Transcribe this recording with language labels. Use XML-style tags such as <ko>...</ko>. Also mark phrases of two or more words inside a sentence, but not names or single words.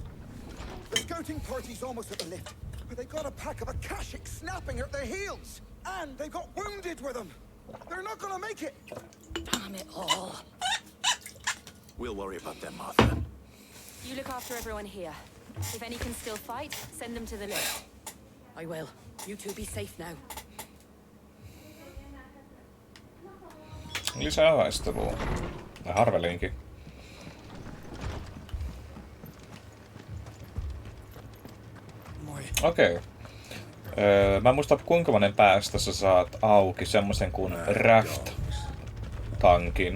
<en>The scouting party's almost at the lift, but they got a pack of Akashics snapping at their heels! And they've got wounded with them! They're not gonna make it! Damn it all! We'll worry about them, Martha. You look after everyone here. If any can still fight, send them to the lift. I will. You two be safe now.</en> <fi>Lisää taistelua. Ja arvelinkin. Okei. Mä en muista kuinka monen päästä sä saat auki semmosen kuin Raft-tankin.</fi>